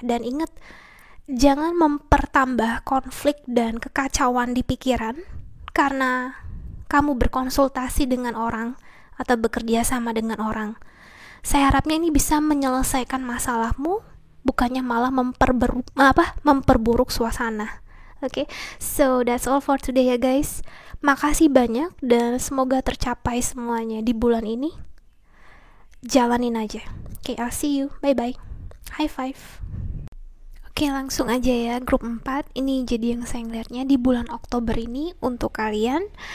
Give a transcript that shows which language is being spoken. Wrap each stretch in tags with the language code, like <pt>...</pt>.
<id>Dan ingat, jangan mempertambah konflik dan kekacauan di pikiran, karena kamu berkonsultasi dengan orang atau bekerja sama dengan orang. Saya harapnya ini bisa menyelesaikan masalahmu, bukannya malah memperburuk suasana.</id> <en>Oke, so that's all for today ya guys.</en> <id>Makasih banyak dan semoga tercapai semuanya di bulan ini. Jalanin aja. Oke,</id> <en>I'll see you. Bye bye. High five.</en> <id>Oke, langsung aja ya, grup 4. Ini jadi yang saya ngeliatnya di bulan Oktober ini untuk kalian.</id>